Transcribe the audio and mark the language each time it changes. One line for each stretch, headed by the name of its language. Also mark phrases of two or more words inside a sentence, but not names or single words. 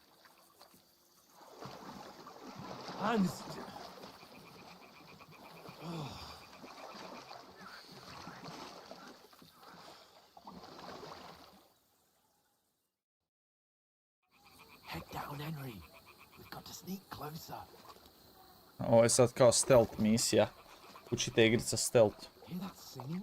English: Hans. Head down, Henry. We've got to sneak closer.
Serbian: Ovo je sad kao stealth misija. Učite igrica stealth.
English: Hear that singing?